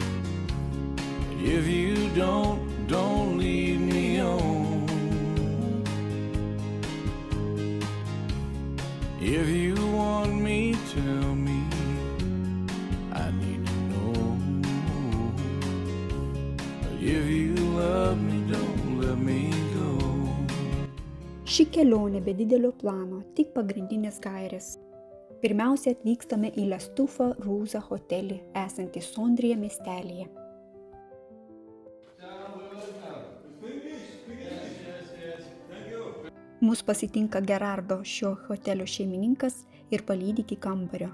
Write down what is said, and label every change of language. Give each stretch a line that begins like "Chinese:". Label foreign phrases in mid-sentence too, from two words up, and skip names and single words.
English: If you don't leave me on. If you want me, tell me. I need to know. If you love me, don't let me go.
Lithuanian: Ši kelionė be didelio plano, tik pagrindinės gairės. Pirmiausia, atvykstame į Lastufa Ruza hotelį, esantį Sondrija miestelyje. Mus pasitinka Gerardo, šio hotelio šeimininkas, ir palydi iki kambario.